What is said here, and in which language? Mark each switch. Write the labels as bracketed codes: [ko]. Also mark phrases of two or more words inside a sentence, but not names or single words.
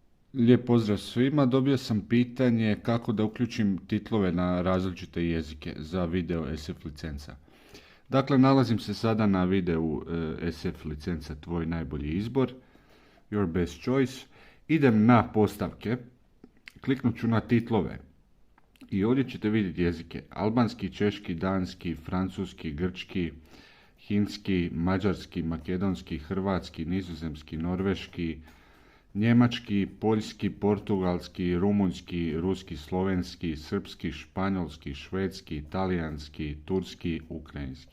[hr] Lijep pozdrav svima. Dobio sam pitanje kako da uključim titlove na različite jezike za video SF licenca. Dakle, nalazim se sada na videu SF licenca Tvoj najbolji izbor, [en] Your best choice. [hr] Idem na postavke, kliknut ću na titlove i ovdje ćete vidjeti jezike: albanski, češki, danski, francuski, grčki, hinski, mađarski, makedonski, hrvatski, nizozemski, norveški, njemački, poljski, portugalski, rumunjski, ruski, slovenski, srpski, španjolski, švedski, talijanski, turski, ukrajinski.